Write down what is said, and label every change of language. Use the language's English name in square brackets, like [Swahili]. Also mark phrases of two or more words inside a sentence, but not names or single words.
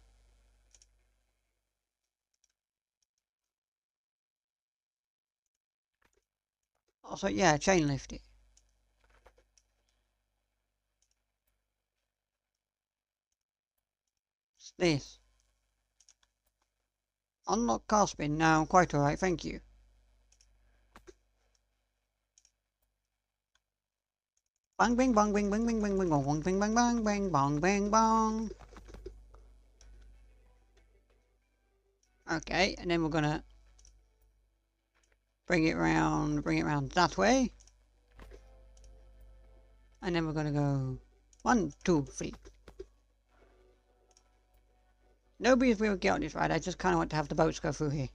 [English] Also, yeah, chain lift it. What's this? Unlock car spin. No, I'm quite alright, thank you. Bang bing bang bing bing bing bing bing bong bing bang bang bang bong bang bong. Okay, and then we're gonna bring it round that way. And then we're gonna go 1, 2, 3. Nobody's will get on this ride, I just kinda want to have the boats go through here.